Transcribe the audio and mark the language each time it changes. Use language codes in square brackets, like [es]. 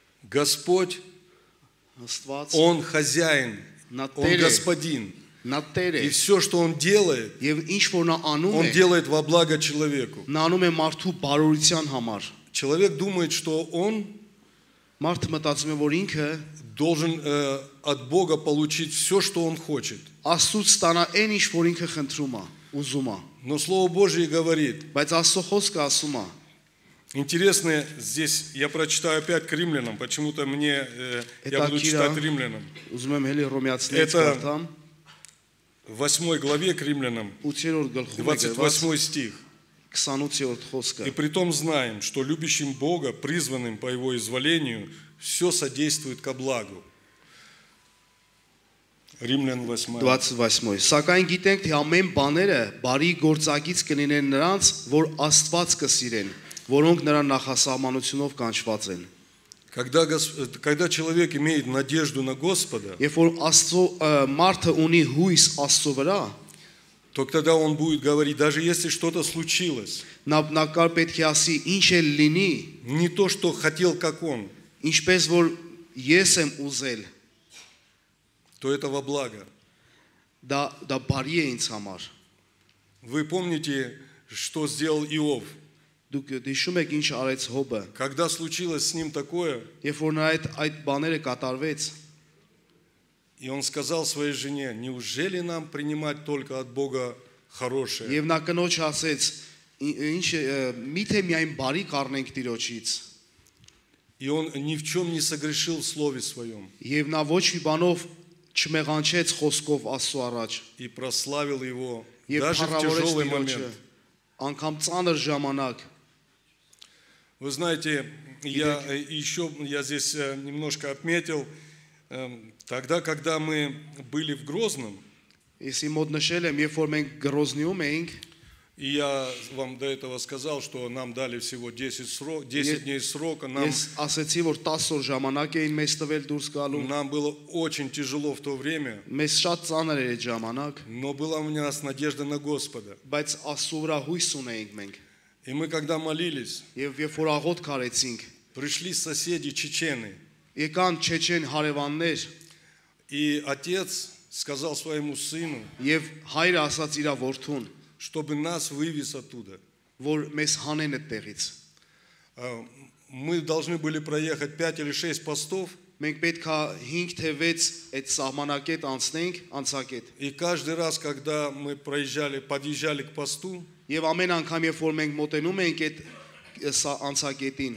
[ru] Господь, [hy] Աստված [ru] Он хозяин, [hy] նա [ru] Он [hy] Տեր է, [ru] господин. [hy] նա Տեր է, [ru] И все, что Он делает, [hy] եւ ինչ որ նա անում [ru] Он [hy] է, [ru] делает во благо человеку. [hy] նա անում է մարդու բարօրության համար։ [ru] Человек думает, что он [hy] Մարդը մտածում է, որ ինքը [ru] должен от Бога получить все, что он хочет. [hy] Աստծուց ստանա այն ինչ որ ինքը խնդրում է, ուզում է։ [ru] Но Слово Божье говорит, [hy] Բայց Աստծո խոսքը ասում է, [ru] интересно, здесь я прочитаю опять к римлянам, почему-то я буду читать римлянам. [hy] ուզում եմ հելի Հռոմեացիներից [ru] Это [hy] կարդամ, [ru] В 8 главе к римлянам, [hy] 8-րդ գլխում է [ru] 28 стих. [hy] 28-րդ խոսքը։ [ru] «И притом знаем, что любящим Бога, призванным по Его изволению, все содействует ко благу». Римлян 8. [hy] 28-ը։ Սակայն գիտենք, թե ամեն բաները բարի գործակից կլինեն նրանց, որ Աստված կսիրեն որոնք նրա նախասահմանությունով կանչված են։ [ru] Когда человек имеет надежду на Господа, [hy] Երբ որ Աստծո մարդը ունի հույս Աստծո վրա, [ru] то тогда он будет говорить, даже если что-то случилось, [hy] նա կար պետք է ասի, ինչ էլ լինի, [ru] не то, что хотел, как он, [hy] ինչպես որ ես եմ ուզել, [ru] то это во благо. [hy] դա բարի է ինձ համար։ [ru] Вы помните, что сделал Иов? [hy] Դուք հիշում եք ինչ արեց Հոբը, [ru] Когда случилось с ним такое, [hy] երբ որ նա այդ բաները կատարվեց, [ru] и он сказал своей жене, неужели нам принимать только от Бога хорошее? [hy] եւ նա կնոջ ասեց, ինչ միթե միայն բարի կառնենք Տիրոջից, [ru] И он ни в чем не согрешил в слове своем. [hy] եւ նա ոչ մի բանով չմեղանչեց խոսքով Աստծո առաջ, [ru] И прославил его [hy] եւ [ru] даже в [hy] փառավորեց [ru] тяжелый [hy] Տիրոջը, [ru] момент. [hy] անգամ ծանր ժամանակ։ [ru] Вы знаете, я здесь немножко отметил, тогда, когда мы были в Грозном, [hy] Ես իմ մոտ նշել եմ, երբ որ մենք Գրոզնիում էինք, [ru] и я вам до этого сказал, что нам дали всего 10 дней срока, [hy] ես ասեցի, որ 10 օր ժամանակ էին մեզ տվել դուրս գալու, [ru] нам было очень тяжело в то время, [hy] մեզ շատ ծանր էր այդ ժամանակ, [ru] но была у нас надежда на Господа. [hy] բայց Աստծո վրա հույս ունեինք մենք։ [ru] И мы, когда молились, [hy] Եվ երբ որ աղոթ կարեցինք, [ru] пришли соседи чечены, [hy] եկան չեչեն հարևաններ, [ru] и отец сказал своему сыну, [hy] եւ հայրը ասաց իր որդուն, [ru] чтобы нас вывез оттуда. [hy] որ մեզ հանեն այդտեղից։ [ru] Мы должны были проехать 5 или 6 постов, [hy] Մենք պետք է 5 թե 6 այդ սահմանակետ անցնենք, անցակետ։ [ru] и каждый раз, когда мы подъезжали к посту, [hy] Եվ ամեն անգամ երբ որ մենք մոտենում ենք այդ անցակետին,